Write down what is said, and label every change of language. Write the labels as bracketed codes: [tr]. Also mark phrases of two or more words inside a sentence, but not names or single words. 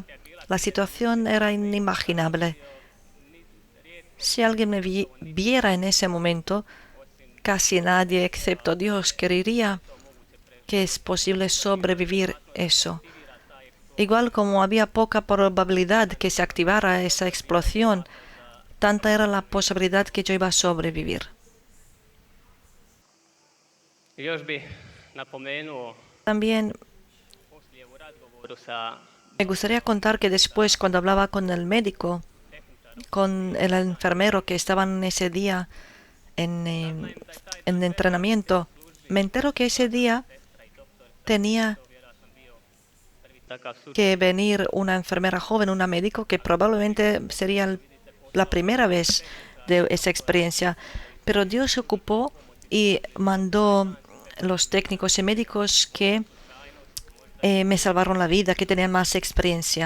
[es] La situación era inimaginable. Si alguien me viera en ese momento, casi nadie excepto Dios creería que es posible sobrevivir eso. Igual como había poca probabilidad que se activara esa explosión, tanta era la posibilidad que yo iba a sobrevivir. [hr] I još bi napomenuo [es] También [hr] poslije u razgovoru sa [es] me gustaría contar que después, cuando hablaba con el médico, con el enfermero que estaban ese día en entrenamiento, me entero que ese día tenía [hr] vjerojatno bio prvi takav slučaj. [es] que venir una enfermera joven, una médico, que probablemente sería la primera vez de esa experiencia. Pero Dios se ocupó y mandó los técnicos y médicos que me salvaron la vida, que tenían más experiencia.